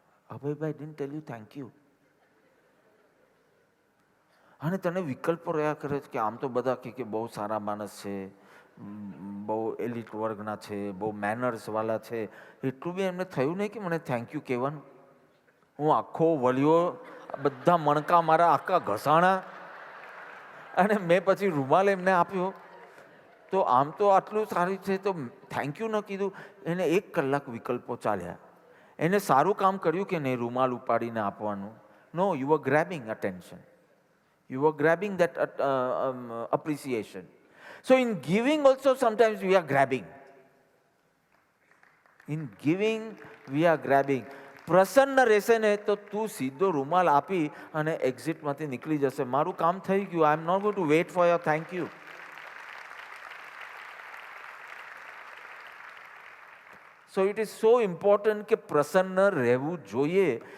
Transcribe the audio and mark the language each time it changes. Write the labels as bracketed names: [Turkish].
[English] Abhay didn't tell you thank you. [Gujarati] અને તને વિકલ્પો રહ્યા કરે છે કે આમ તો બધા કે બહુ સારા માણસ છે, બહુ એલિટ વર્ગના છે, બહુ મેનર્સવાળા છે. એટલું બી એમને થયું નહીં કે મને થેન્ક યુ કહેવાનું. હું આખો વળ્યો, બધા મણકા મારા આખા ઘસાણા, અને મેં પછી રૂમાલ એમને આપ્યો. તો આમ તો આટલું સારું છે તો થેન્ક યુ ન કીધું. એને 1 કલાક વિકલ્પો ચાલ્યા. એને સારું કામ કર્યું કે નહીં રૂમાલ ઉપાડીને આપવાનું? [English] No, you are grabbing attention. You are grabbing that appreciation. So in giving also sometimes we are grabbing. In giving we are grabbing. [Gujarati] પ્રસન્ન રહેશે ને તો તું સીધો રૂમાલ આપી અને એક્ઝિટમાંથી નીકળી જશે. મારું કામ થઈ ગયું. [English] I am not going to wait for your thank you. So it is so important [Gujarati] કે પ્રસન્ન રહેવું જોઈએ.